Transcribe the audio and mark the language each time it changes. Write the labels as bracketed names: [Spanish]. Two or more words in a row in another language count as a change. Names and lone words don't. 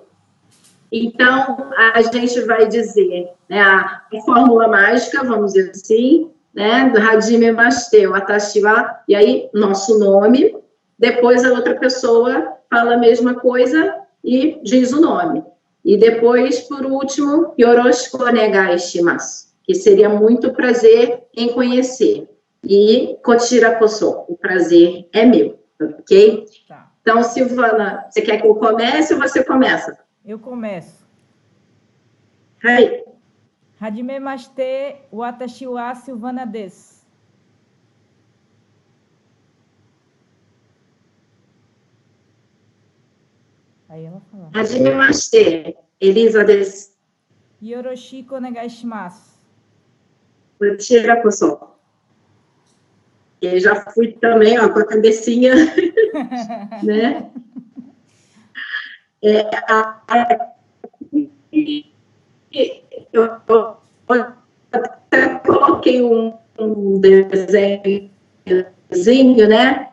[Portuguese] Então, a gente vai dizer, né, a fórmula mágica, vamos dizer assim, né, do [Japanese] はじめまして、私は, [Portuguese] e aí, nosso nome, depois a outra pessoa fala a mesma coisa e diz o nome. E depois, por último, [Japanese] よろしくお願いします, [Portuguese] que seria muito prazer em conhecer. E [Japanese] こちらこそ, [Portuguese] o prazer é meu, ok? Tá. Então, Silvana, você quer que eu comece ou você começa? Eu começo. [Japanese] Hai. はじめまして、私は Silvana です. [Portuguese] Aí ela fala. [Japanese] はじめまして、Elisa です. よろしくお願いします. こちらこそ. [Portuguese] Eu já fui também, ó, com a cabecinha, né? Eu até coloquei um desenhozinho, né?